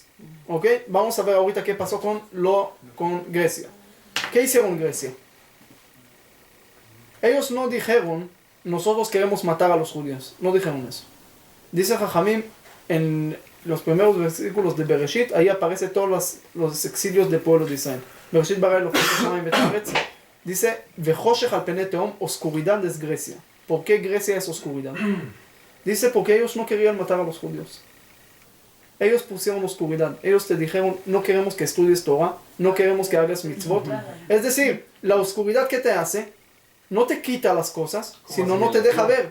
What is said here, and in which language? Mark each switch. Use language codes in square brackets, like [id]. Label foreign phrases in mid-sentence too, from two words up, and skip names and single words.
[es] Vamos a ver ahorita qué pasó con Grecia. ¿Qué hicieron Grecia? Ellos no dijeron, nosotros queremos matar a los judíos. No dijeron eso. Dice Jajamim en los primeros versículos de Bereshit, ahí aparecen todos los exilios del pueblo de Israel. [he] בראשית ברא אלהים שמים והארץ. [es] Dice, [he] וחושך על פני תהום, [es] oscuridad es Grecia. ¿Por qué Grecia es oscuridad? Dice, porque ellos no querían matar a los judíos. Ellos pusieron oscuridad. Ellos te dijeron, no queremos que estudies Torah, no queremos que hagas mitzvot. Es decir, la oscuridad que te hace, no te quita las cosas, sino no te deja ver.